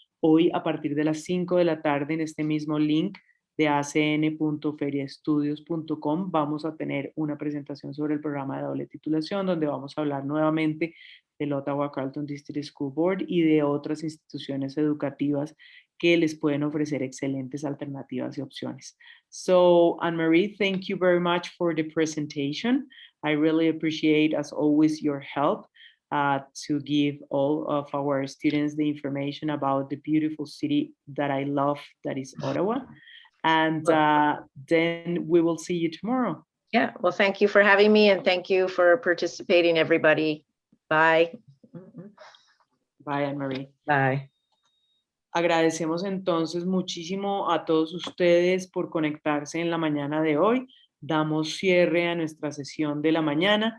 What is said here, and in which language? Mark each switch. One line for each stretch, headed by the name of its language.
Spanish: hoy a partir de las 5 de la tarde en este mismo link de acn.feriaestudios.com vamos a tener una presentación sobre el programa de doble titulación, donde vamos a hablar nuevamente del Ottawa Carleton District School Board y de otras instituciones educativas que les pueden ofrecer excelentes alternativas y opciones.
English: So, Anne-Marie, thank you very much for the presentation. I really appreciate, as always, your help to give all of our students the information about the beautiful city that I love, that is Ottawa. And then we will see you tomorrow. Yeah, well, thank you for having me and thank you for participating, everybody. Bye. Bye, Anne-Marie. Bye.
Spanish: Agradecemos entonces muchísimo a todos ustedes por conectarse en la mañana de hoy. Damos cierre a nuestra sesión de la mañana